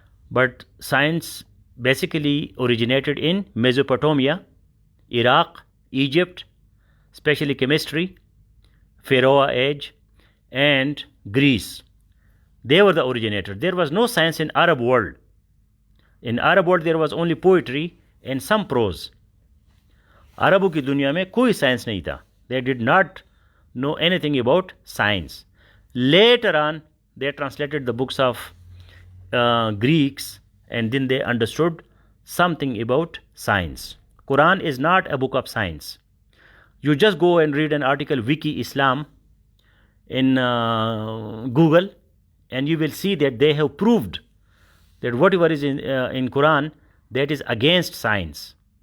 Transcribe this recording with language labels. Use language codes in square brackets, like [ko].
[en] But science basically originated in Mesopotamia, Iraq, Egypt, especially chemistry, Pharaoh age, and Greece. They were the originators. There was no science in Arab world. In Arab world there was only poetry and some prose. [hi] Arabों की दुनिया में कोई science नहीं था. [en] They did not know anything about science. Later on, they translated the books of Greeks, and then they understood something about science. Quran is not a book of science. You just go and read an article, Wiki Islam, in Google, and you will see that they have proved that whatever is in Quran, that is against science.